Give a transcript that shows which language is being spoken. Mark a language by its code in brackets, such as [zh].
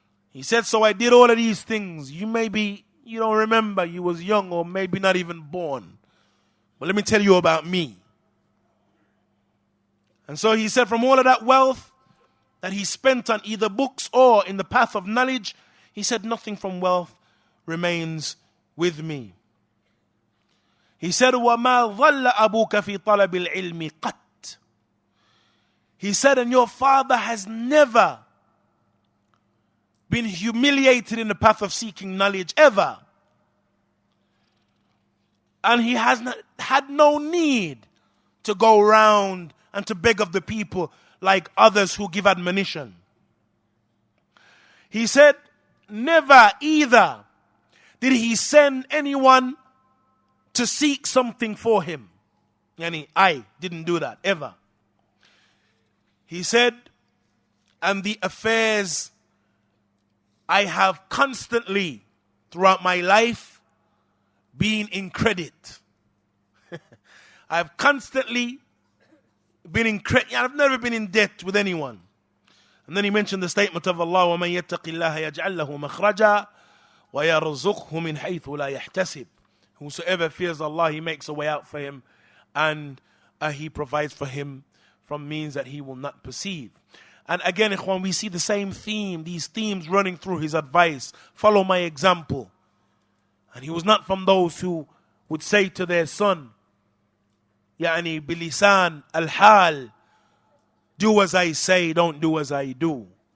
[en] He said, so I did all of these things. You don't remember, you was young or maybe not even born. But let me tell you about me. And so he said, from all of that wealth that he spent on either books or in the path of knowledge, he said, nothing from wealth remains with me. He said, [ar] وَمَا ظَلَّ أَبُوكَ فِي طَلَبِ الْعِلْمِ قَطْ. [en] He said, and your father has never been humiliated in the path of seeking knowledge, ever. And he has had no need to go around and to beg of the people like others who give admonition. He said, never either did he send anyone to seek something for him. Yani, I didn't do that, ever. He said, and the affairs I have constantly, throughout my life, been in credit. I've constantly been in credit. I've never been in debt with anyone. And then he mentioned the statement of Allah, [ar] وَمَنْ يَتَّقِ اللَّهَ يَجْعَلْ لَهُ مَخْرَجًا وَيَرْزُقْهُ مِنْ حَيْثُ لَا يَحْتَسِبْ. [en] Whosoever fears Allah, He makes a way out for him, and He provides for him from means that he will not perceive. And again, ikhwan, we see the same theme, these themes running through his advice. Follow my example. And he was not from those who would say to their son, [ar] يعني bilisan al-hal, [en] do as I say, don't do as I do.